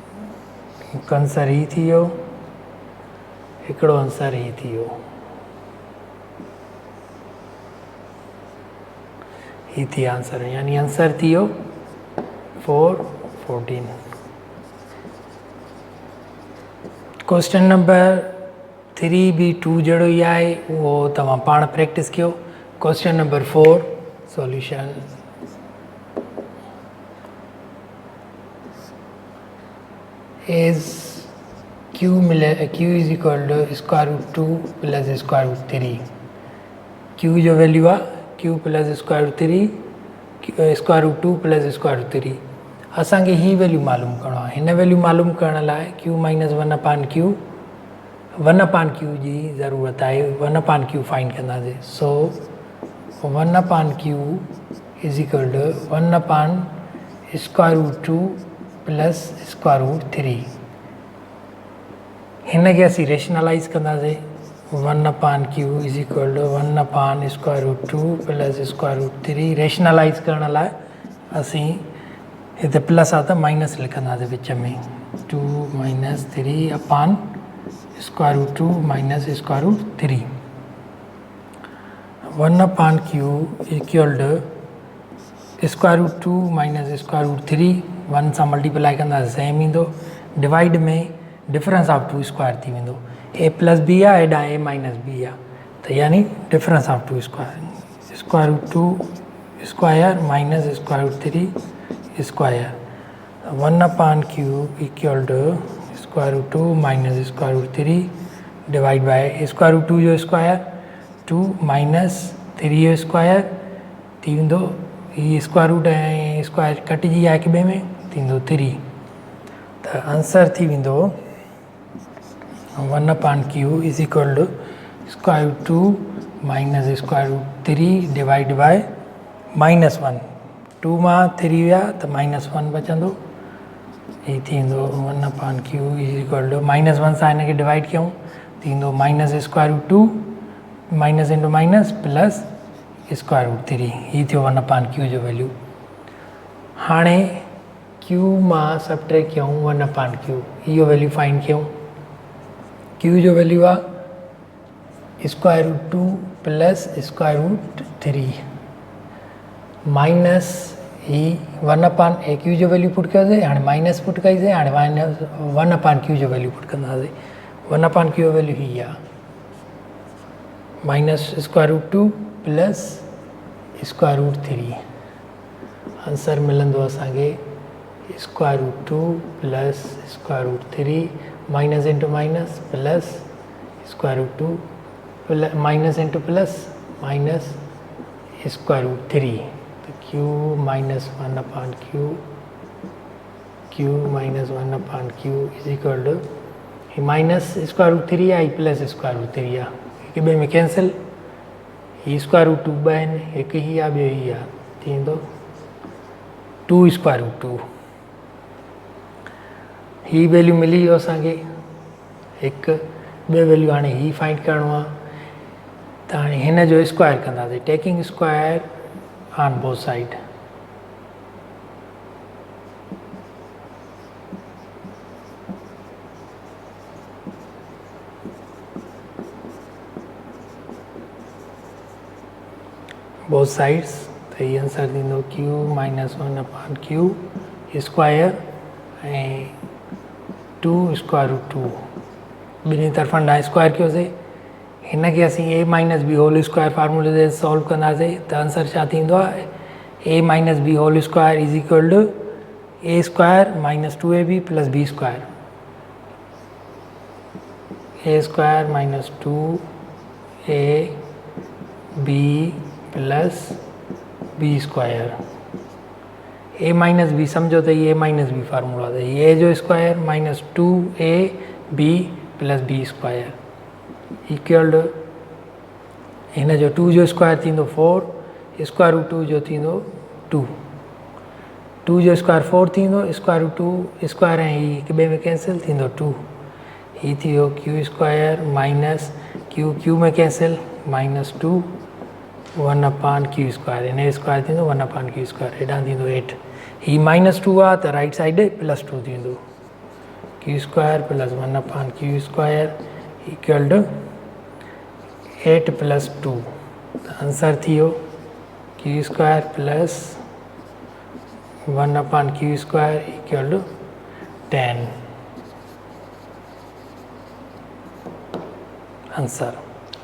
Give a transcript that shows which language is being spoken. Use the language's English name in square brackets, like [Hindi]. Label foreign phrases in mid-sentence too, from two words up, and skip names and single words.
[Sindhi] आंसर ही थी वियो हिकिड़ो आंसर ही थी वियो। ही थी आंसर, यानी आंसर थी वियो 414। [English] question number [Sindhi] 3 भी 2 जहिड़ो ई आहे, उहो तव्हां पाण प्रैक्टिस कयो। [English] question number 4 solution is q is equal to square root 2 plus square root 3। q जो वैल्यू आहे q plus square root 3 square root 2 plus square root 3. [Sindhi] असांखे ही वैल्यू मालूम करणो आहे। हिन वैल्यू मालूम करण लाइ q माइनस 1/q 1/q जी ज़रूरत आहे। [English] 1/q फाइंड कंदासीं। so 1/q is equal to 1/square root 2 plus square root 3. [Sindhi] हिन खे असीं रेशनलाइज़ कंदासीं। [English] 1/q is equal to 1/square root 2 plus square root 3. [Sindhi] रेशनलाइज़ करण लाइ असीं हिते प्लस आहे त माइनस लिखंदासीं विच में। [English] 2 माइनस 3 अपान square root 2 minus square root 3. 1/q equal to square root 2 minus square root 3. [Sindhi] 1 सां मल्टीप्लाई कंदासीं सेम ईंदो। डिवाइड में [English] difference of 2 square [Sindhi] थी वेंदो। [English] a plus b [Sindhi] आहे, हेॾां [English] a minus b [Sindhi] आहे, त यानी [English] difference of 2 square. square root 2 square minus square root 3 square. 1/q equal to square root 2 minus square root 3 divide by square root 2 जो स्क्वायर 2 माइनस 3 जो स्क्वायर [Sindhi] थी वेंदो। ही स्क्वायर रूट ऐं स्क्वायर कटिजी आहे हिक ॿिए में, थींदो 3। त आंसर थी वेंदो [English] 1/q is equal to square root 2 minus square root 3 divide by -1. [Sindhi] 2 मां 3 विया त -1 बचंदो। ही थींदो [English] 1/q is equal to -1 [Sindhi] सां हिन खे डिवाइड कयूं, थींदो [English] minus square root 2 minus into minus plus square root 3. [Sindhi] ही थियो 1/q जो वैल्यू। हाणे q मां सबट्रैक्ट कयूं 1/q, इहो वैल्यू फाइंड कयूं। q जो वैल्यू आहे [English] square root 2 plus square root 3 minus [Sindhi] ही 1/q जो वैल्यू पुट कयोसीं, हाणे माइनस पुट कईसीं, हाणे माइनस 1/q जो वैल्यू पुट कंदासीं। 1/q जो वैल्यू ही आहे [English] minus square root 2 plus square root 3. [Sindhi] आंसर मिलंदो असांखे [English] square root 2 plus square root 3 minus into minus plus square root 2 plus minus into plus minus square root 3. [Sindhi] तो [English] q minus 1/q is equal to minus square root 3 [Sindhi] आहे [English] plus square root 3 [Sindhi] आहे, हिक ॿिए में कैंसिल। ही [English] square root 2 [Sindhi] ॿ आहिनि, हिकु ही आहे ॿियो ही आहे, थींदो [English] 2 square root 2. [Sindhi] ही वैल्यू मिली वियो असांखे हिकु। ॿियो वैल्यू हाणे ही फाइंड करिणो आहे, त हाणे हिन जो स्क्वायर कंदासीं, [English] taking square on both side. both sides, [Sindhi] त ही आंसर थींदो [English] q minus 1/q square [Sindhi] ऐं [English] 2 square root 2 [Sindhi] ॿिन्ही तरफ़ां ॾांहुं स्क्वायर कयोसीं। हिन खे असीं [English] a minus b whole square formula [Sindhi] ते सॉल्व कंदासीं, त आंसर छा थींदो आहे [English] a minus b whole square is equal to a square minus 2ab plus b square. a square minus 2ab plus b square. a minus b [Sindhi] सम्झो त ये [English] a minus b formula [Sindhi] त ये a जो स्क्वायर [English] minus 2ab plus b square equal to [Sindhi] हिन जो 2 जो स्क्वायर थींदो [English] 4 square root 2 [Sindhi] जो थींदो 2। 2 जो स्क्वायर 4 थींदो, [English] square root 2 square [Sindhi] ऐं ही हिक ॿिए में कैंसिल थींदो 2। ही थी वियो [English] q square minus q [Sindhi] में कैंसिल [English] minus 2 1/q square, [Sindhi] हिन जो स्क्वायर थींदो [English] 1/q square, [Sindhi] हेॾां थींदो 8। ही माइनस 2 आहे त [English] right side plus 2 [Sindhi] थींदो [English] q square plus 1/q square equal to 8 plus 2 answer [Sindhi] थी [English] q square plus 1/q square equal to 10 answer.